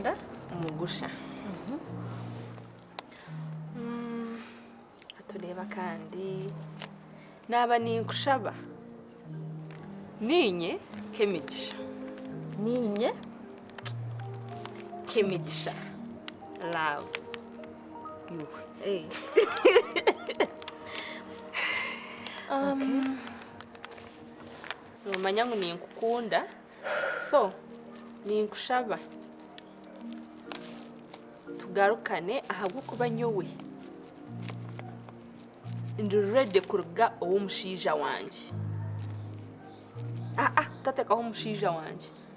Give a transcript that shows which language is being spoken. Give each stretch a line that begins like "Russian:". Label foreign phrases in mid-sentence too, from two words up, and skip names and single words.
Nyankole: mugusha atureba kandi naba ninkushaba ninye kemigisha ninye kemigisha
English: love you
Nyankole: hey nomanya ngo ninkukunda so ninkushaba tugarukane ahabwo kuba nyowe ndi ready kuruga uwo mushija wanje tatekaho mushija wanje